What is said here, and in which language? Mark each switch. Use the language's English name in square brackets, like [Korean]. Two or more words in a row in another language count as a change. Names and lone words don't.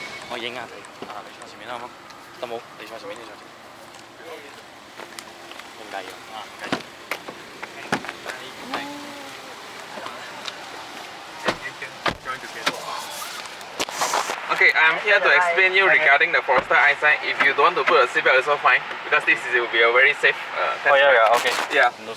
[Cantonese] 我影下你，你坐前面啦，好冇？得冇？你坐前面，你坐前面。唔介意啊？唔介意。 [English] Okay, I'm here to explain you regarding the Forester Eyesight. If you don't want to put a seatbelt, it's also fine because this will be a very safe test. Oh yeah, okay. Yeah. No